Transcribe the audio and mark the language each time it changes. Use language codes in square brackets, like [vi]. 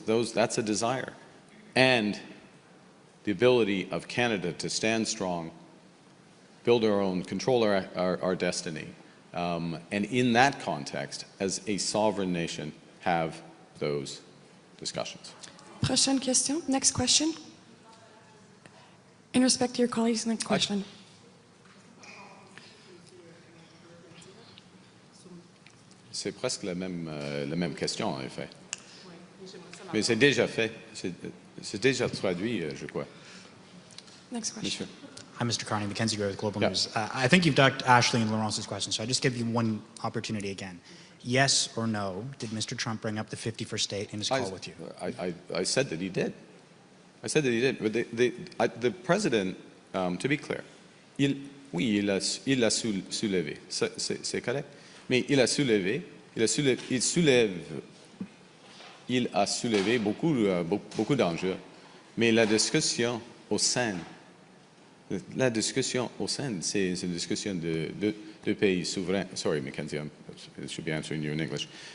[en] That's a desire. And the ability of Canada to stand strong, build our own, control our destiny, and in that context, as a sovereign nation, have those discussions. [fr] Prochaine question. [en] Next question. In respect to your colleagues, next question. [fr] C'est presque la même question, en effet. Mais c'est déjà fait. C'est déjà traduit, je crois. [en] Next question. [fr] Monsieur. [en] Hi, Mr. Carney, Mackenzie Gray with Global Yeah. News. I think you've ducked Ashley and Laurence's question, so I just give you one opportunity again. Yes or no, did Mr. Trump bring up the 51st state in his call with you? I said that he did. I said that he did. But the President, to be clear, [fr] il l'a soulevé. C'est correct? Mais il a soulevé beaucoup d'enjeux. Mais la discussion au sein, c'est une discussion de pays souverains. [en] Sorry, Mackenzie, I should be answering you in English.